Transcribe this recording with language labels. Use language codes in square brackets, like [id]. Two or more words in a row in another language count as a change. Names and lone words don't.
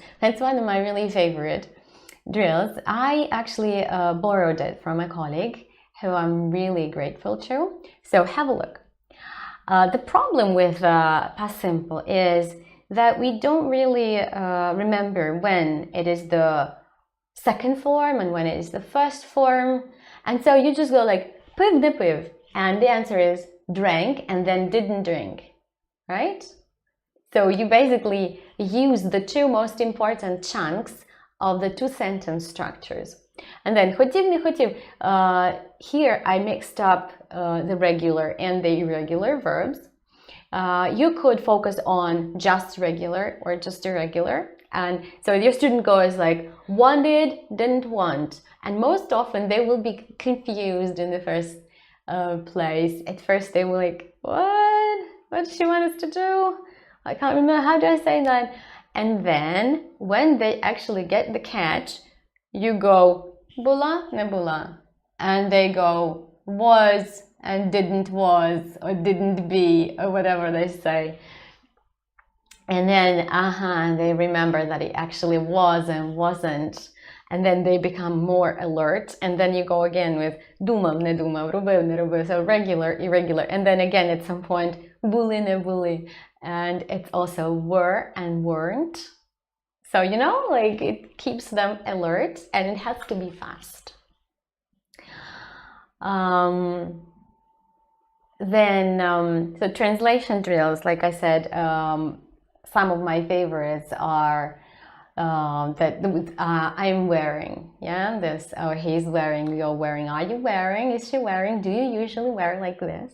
[en] That's one of my really favorite drills. I actually borrowed it from a colleague who I'm really grateful to. So have a look. The problem with past simple is that we don't really remember when it is the second form and when it is the first form. And so you just go like, [uk] pив не пив. [en] And the answer is drank and then didn't drink, right? So you basically use the two most important chunks of the two sentence structures. And then [uk] хотів, не хотів. [en] Here I mixed up the regular and the irregular verbs. You could focus on just regular or just irregular. And so your student goes like, wanted, didn't want. And most often they will be confused in the first place. At first they were like, what? What does she want us to do? I can't remember, how do I say that? And then when they actually get the catch, you go, [uk] була, не була. [en] And they go, was and didn't was, or didn't be, or whatever they say. And then, and they remember that it actually was and wasn't. And then they become more alert. And then you go again with [uk] думав, не думав, робив, не робив. [en] So regular, irregular. And then again at some point, [uk] були, не були. [en] And it's also were and weren't. So, you know, like it keeps them alert and it has to be fast. So translation drills, like I said, some of my favorites are I'm wearing, yeah, this, or he's wearing, you're wearing, are you wearing, is she wearing, do you usually wear like this?